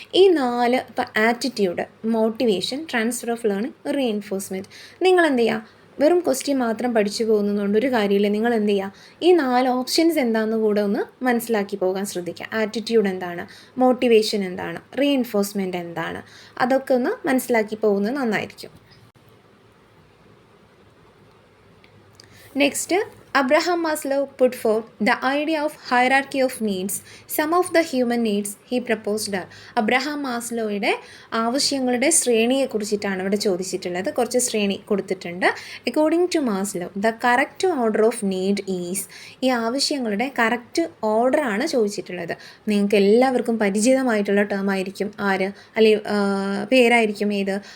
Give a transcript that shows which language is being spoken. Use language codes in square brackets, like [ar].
[ml] ഈ 4 ഇപ്പോൾ attitude, motivation, transfer of learning, reinforcement, നിങ്ങൾ എന്ത് ചെയ്യുക? വെറും ക്വസ്റ്റ്യൻ മാത്രം പഠിച്ചു പോകുന്നതുകൊണ്ട് ഒരു കാര്യമില്ല. നിങ്ങൾ എന്ത് ചെയ്യുക? ഈ 4 ഓപ്ഷൻസ് എന്താണെന്ന് കൂടെ ഒന്ന് മനസ്സിലാക്കി പോകാൻ ശ്രദ്ധിക്കുക. ആറ്റിറ്റ്യൂഡ് എന്താണ്, മോട്ടിവേഷൻ എന്താണ്, റീഎൻഫോഴ്സ്മെൻറ്റ് എന്താണ്, അതൊക്കെ ഒന്ന് മനസ്സിലാക്കി പോകുന്നത് നന്നായിരിക്കും. [en] Next, Abraham Maslow put forth the idea of hierarchy of needs. Some of the human needs he proposed are. [ml] Abraham മാസ്ലോയുടെ ആവശ്യങ്ങളുടെ ശ്രേണിയെക്കുറിച്ചിട്ടാണ് ഇവിടെ ചോദിച്ചിട്ടുള്ളത്. കുറച്ച് ശ്രേണി കൊടുത്തിട്ടുണ്ട്. [en] According to Maslow the correct order of need is. [ml] ഈ ആവശ്യങ്ങളുടെ കറക്റ്റ് ഓർഡറാണ് ചോദിച്ചിട്ടുള്ളത്. നിങ്ങൾക്ക് എല്ലാവർക്കും പരിചിതമായിട്ടുള്ള ടേം ആയിരിക്കും ആര്, അല്ലെങ്കിൽ പേരായിരിക്കും ഏത്?